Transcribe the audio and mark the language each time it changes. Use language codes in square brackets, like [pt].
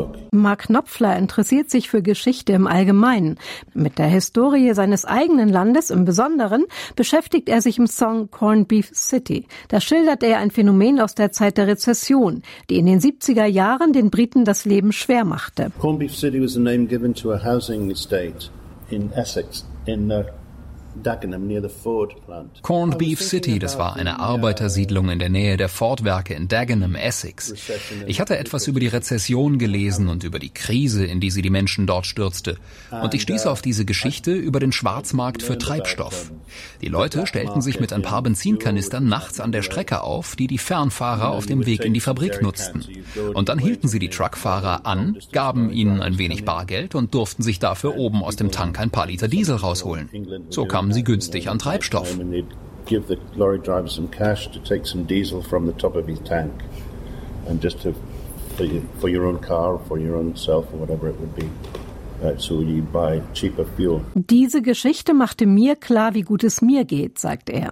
[de] Mark Knopfler interessiert sich für Geschichte im Allgemeinen. Mit der Historie seines eigenen Landes im Besonderen beschäftigt er sich im Song Corned Beef City. Da schildert er ein Phänomen aus der Zeit der Rezession, die in den 70er Jahren den Briten das Leben schwer machte. [en] Corned Beef City was a name given to a housing estate in Essex in the Dagenham near the Ford plant. [de] Corned Beef City, das war eine Arbeitersiedlung in der Nähe der Ford-Werke in Dagenham, Essex. Ich hatte etwas über die Rezession gelesen und über die Krise, in die sie die Menschen dort stürzte. Und ich stieß auf diese Geschichte über den Schwarzmarkt für Treibstoff. Die Leute stellten sich mit ein paar Benzinkanistern nachts an der Strecke auf, die die Fernfahrer auf dem Weg in die Fabrik nutzten. Und dann hielten sie die Truckfahrer an, gaben ihnen ein wenig Bargeld und durften sich dafür oben aus dem Tank ein paar Liter Diesel rausholen. So kamen sie günstig an Treibstoff. [en] Give the lorry driver some cash to take some diesel from the top of his tank and just to for your own car or for your own self or whatever it would be. So you buy cheaper fuel. [de] Diese Geschichte machte mir klar, wie gut es mir geht, sagt er.